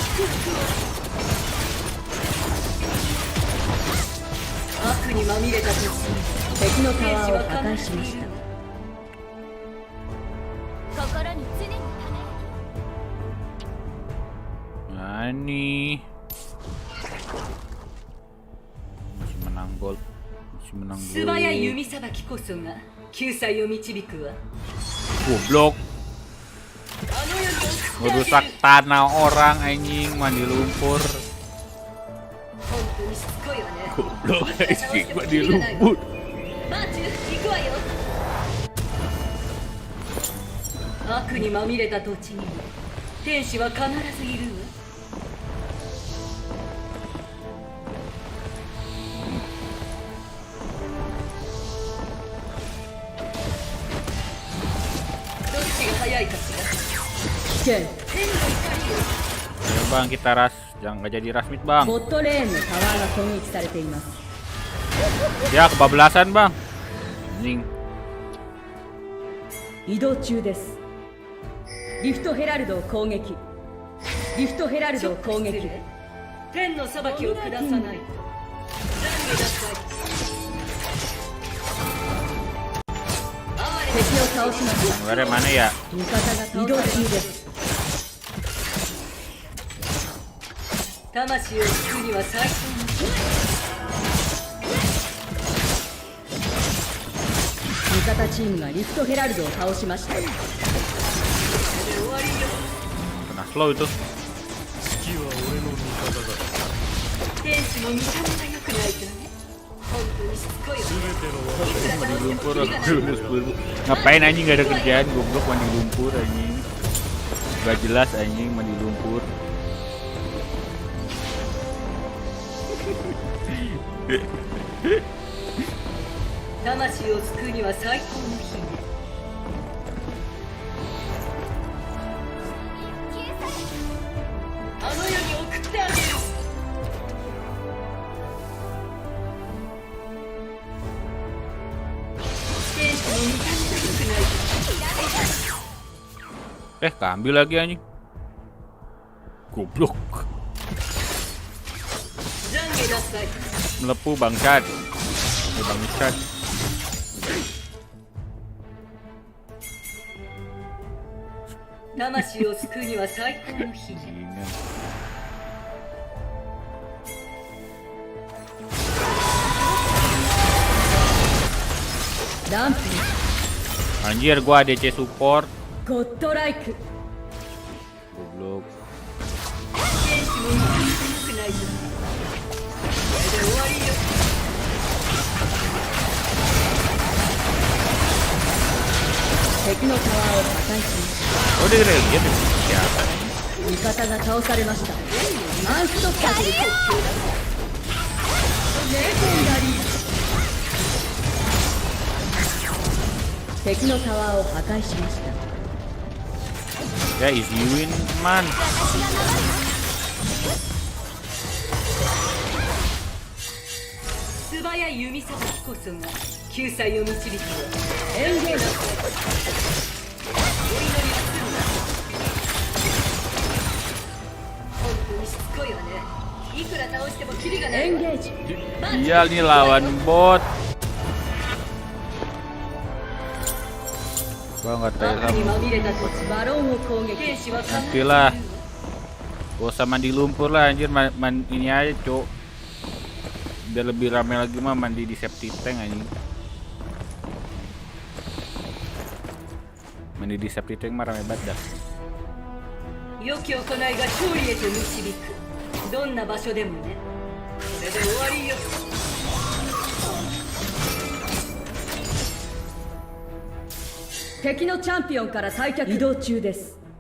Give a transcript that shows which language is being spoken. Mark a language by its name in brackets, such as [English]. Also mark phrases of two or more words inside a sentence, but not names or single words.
[Japanese] 悪にまみれた土地、敵のタワーを破壊しました。心に常に [Indonesian] Nani masih menang gol, masih menang gol. [Japanese] 素早い弓さばきこそが救済を導くわ。 [Indonesian] Goblok. Merusak tanah orang anjing, mandi lumpur. [Japanese] 本当にしつこいわね [Indonesian] Goblok anjing, mandi lumpur. [Japanese] マーチュ行くわよ悪にまみれた土地にも天使は必ずいるわどっちが早いかしら [Indonesian] Ken, Ya bang, kita ras, jangan nggak jadi ras mid bang. [Japanese] ボットレーンのタワーが攻撃されています。 [Indonesian] Ya kebablasan bang. Anjing. [Japanese] 移動中です。リフトヘラルドを攻撃。リフトヘラルドを攻撃。天の裁きを下さないと懺悔なさい敵を倒しました。 [Indonesian] Sebenarnya mana ya? [Japanese] 味方が移動中です。魂を救うには最高の味方チームがリフトヘラルドを倒しました。終わりよ [Indonesian] Kena slow itu. [Japanese] 天使も見た目が良くないとね本当にしつこいわ [Indonesian] Mandi lumpur, ngapain anjing gak ada kerjaan, goblok mandi lumpur anjing. Gak jelas anjing mandi lumpur. [Japanese] 魂を救うには最高の日ねあの世に送ってあげる天使も見た目が良くないと [Indonesian] Keambil lagi anjing. Goblok. [Japanese] 懺悔なさい [Indonesian] Melepuh bangsat. Bangsat. [Japanese] 魂を救うには最高の日ね [Indonesian] Gini. [Japanese] ランプ [Indonesian] Anjir gua [English] DC support. [Japanese] ゴッドライク。 [Indonesian] Goblok. [Japanese] 天使も見た目が良くないとこれで終わりよ敵のタワーを破壊しまし [Indonesian] Oh dia kena lihat siapa? [Japanese] た。味方が倒されました。アンストッパブル。レジェンダリー。敵のタワーを破壊しました。 [English] Ya easy win man. [Japanese] 素早い弓さばきこそが救済を導くわエンゲージ。お祈りはするな本当にしつこいわねいくら倒してもキリがないわエンゲージ。 [Indonesian] Iya nih lawan bot. Gua nggak tahu [Japanese] 悪にまみれた土地バロンを攻撃。天使は必ず [Indonesian] nanti lah. Gak usah mandi lumpur lah anjir, ini aja cok. Biar lebih rame lagi mah mandi di [English] septic tank [Indonesian] anjing. Mandi di [English] septic tank [Indonesian] mah rame banget dah. [Japanese] 良き行いが勝利へと導くどんな場所でもねこれで終わりよ敵のチャンピオンから退却。移動中です。